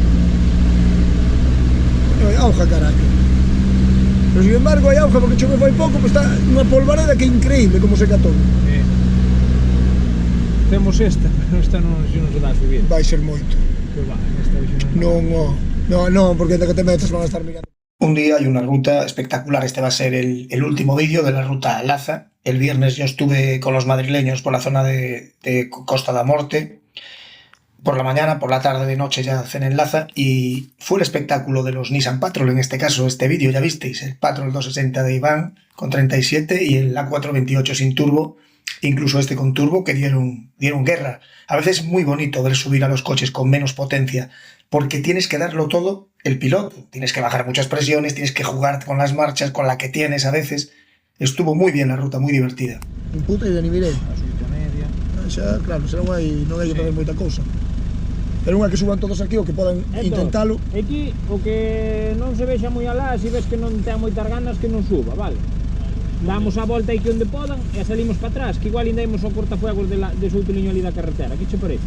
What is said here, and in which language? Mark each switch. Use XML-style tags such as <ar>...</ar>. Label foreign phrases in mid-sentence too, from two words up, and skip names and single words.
<gl>Hai auga, caraca. Pero,</gl> <es>sin embargo,</es> <gl>hai auga porque chove fai pouco, pero está unha polvareda que é increíble como se catou. Temos esta, pero esta non se dá a subir. Vai ser moito. Que va, esta vez Non, porque de que te metes</gl> <es>van a estar mirando. Un día y una ruta espectacular. Este va a ser el último vídeo de la ruta Laza. El viernes yo estuve con los madrileños por la zona de Costa da Morte. por la mañana, por la tarde, de noche ya hacen enlaza y fue el espectáculo de los Nissan Patrol, en este caso este vídeo ya visteis, el Patrol 260 de Iván con 37 y el A428 sin turbo, incluso este con turbo, que dieron guerra. A veces es muy bonito ver subir a los coches con menos potencia, porque tienes que darlo todo el piloto, tienes que bajar muchas presiones, tienes que jugar con las marchas, con la que tienes a veces. Estuvo muy bien la ruta, muy divertida.</es> <gl>En puta idea ni mirei. A subida media. Xa, claro, xa non hai que fazer moita cousa. Pero unha que suban todos aquí, o que podan intentalo. Aquí, o que non se vexa moi alá, se ves que non ten moitas ganas, que non suba, vale? Damos a volta aquí onde podan e salimos para atrás, que igual ainda imos ao cortafuegos de Souteliño ali da carretera, que che parece?</gl>